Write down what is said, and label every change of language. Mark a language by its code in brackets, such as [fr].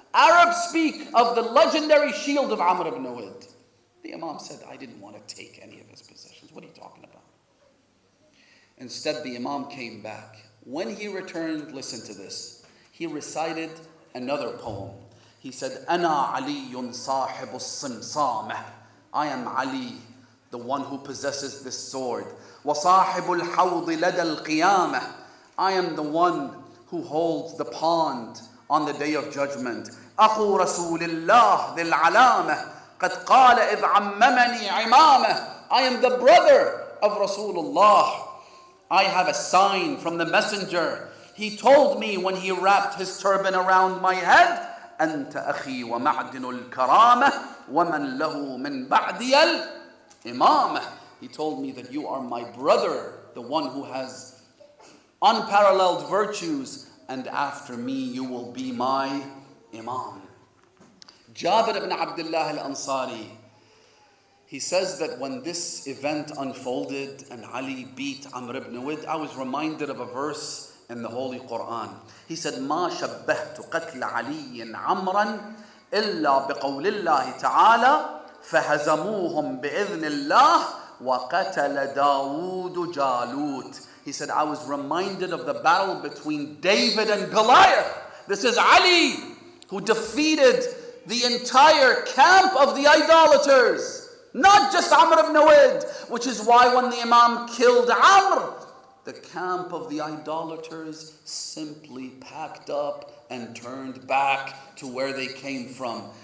[en] Arabs speak of the legendary shield of Amr ibn Widd. The Imam said, I didn't want to take any of his possessions. What are you talking about? Instead, the Imam came back. When he returned, listen to this. He recited another poem. He said, [ar] أَنَا عَلِيٌّ صَاحِبُ الصِّمْصَامَةِ. [en] I am Ali, the one who possesses this sword. [ar] وَصَاحِبُ الْحَوْضِ لَدَى الْقِيَامَةِ. [en] I am the one who holds the pond on the day of judgment. [ar] أخو رسول الله ذي العلامة قد قال إذ عممني عمامة. [en] I am the brother of Rasulullah. I have a sign from the messenger. He told me when he wrapped his turban around my head, [ar] أنت أخي ومعدن الكرامة ومن له من بعدي الإمامة. [en] He told me that you are my brother, the one who has unparalleled virtues, and after me you will be my Imam. Jabir ibn Abdullah al-Ansari, he says that when this event unfolded and Ali beat Amr ibn Wid, I was reminded of a verse in the Holy Quran. He said, [ar] ما شبهت قتل علي عمرا إلا بقول الله تعالى فهزموهم بإذن الله وقتل داود جالوت. [en] He said, I was reminded of the battle between David and Goliath. This is Ali, who defeated the entire camp of the idolaters, not just Amr ibn Wid, which is why when the Imam killed Amr, the camp of the idolaters simply packed up and turned back to where they came from.